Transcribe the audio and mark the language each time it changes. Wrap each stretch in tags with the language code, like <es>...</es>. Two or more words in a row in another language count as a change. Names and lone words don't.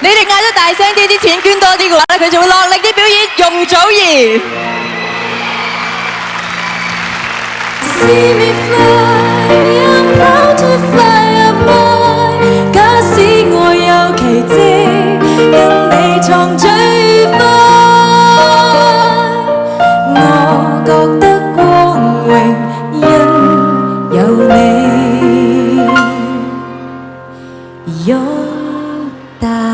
<yue>你哋嗌得大聲啲，啲錢捐多啲嘅話咧，佢就會落力啲表演容祖兒。</yue> <en>See me fly, I'm proud to fly up high。</en> <yue>假使我有奇蹟，因你創最快，我覺得光榮，因有你擁戴。</yue>